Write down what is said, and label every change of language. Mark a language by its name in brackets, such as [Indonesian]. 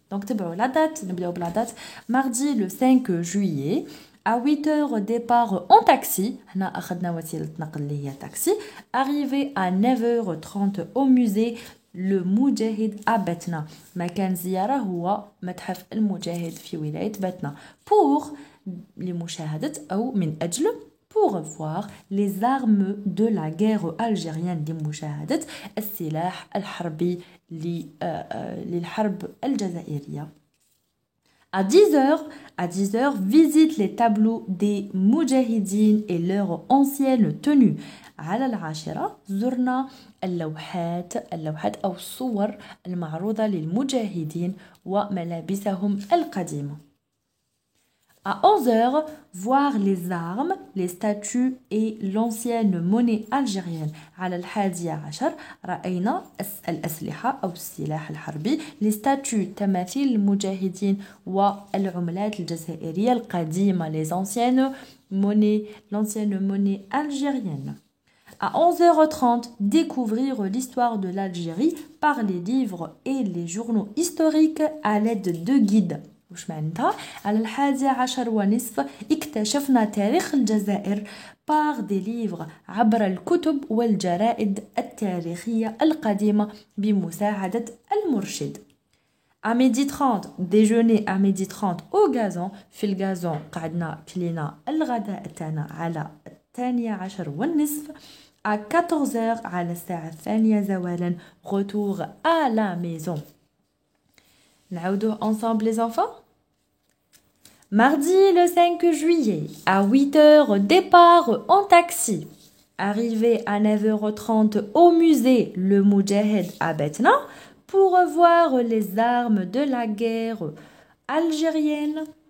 [Arabic] دونك تبعوا لا دات نبداو بلا دات [French] mardi le 5 juillet à 8h départ en taxi. [Arabic] هنا أخذنا وسيلة نقل اللي هي taxi. [French] Arrivé à 9h30 au musée le Moudjahid à Batna. [Arabic] مكان زيارة هو متحف المجاهد في ولاية باتنا. [French] pour [Arabic] لمشاهدة أو من أجل [French] pour voir les armes de la guerre algérienne [Arabic] لمشاهدة السلاح الحربي للحرب الجزائرية. [French] À 10h, visite les tableaux des Moudjahidines et leurs anciennes tenues. [Arabic] على 10 زرنا اللوحات أو الصور المعروضة للمجاهدين وملابسهم القديمة. [French] À 11h, voir les armes, les statues et l'ancienne monnaie algérienne. [Arabic] على 11 رأينا الأسلحة أو السلاح الحربي [French] les statues [Arabic] تماثيل المجاهدين والعملات الجزائرية القديمة [French] les anciennes l'ancienne monnaie algérienne. À 11h30, découvrir l'histoire de l'Algérie par les livres et les journaux historiques à l'aide de guides. [Arabic] وش معناتها؟ على 11:30 اكتشفنا تاريخ الجزائر [French] par des livres [Arabic] عبر الكتب والجرائد التاريخية القديمة بمساعدة المرشد. [French] À 12h30 déjeuner à 12h30 au gazon. [Arabic] في الغازون قعدنا كلينا الغداء تاعنا على 12:30. [French] À 14h [Arabic] على الساعة 2 زوالا [French] retour à la maison. [Arabic] نعاودوه [French] ensemble les enfants. Mardi le 5 juillet à 8h départ en taxi. Arrivé à 9h30 au musée Le Moudjahid à Batna pour voir les armes de la guerre algérienne.